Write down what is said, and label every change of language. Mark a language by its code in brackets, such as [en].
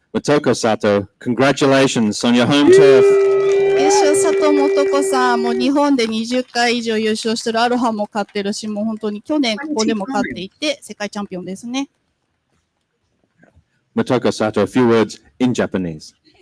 [en] Motoko Sato, congratulations on your home turf. [ja] 優勝佐藤素子さん、もう日本で20回以上優勝してるアロハも勝ってるし、もう本当に去年ここでも勝っていて、世界チャンピオンですね。 [en] Motoko Sato, a few words in Japanese.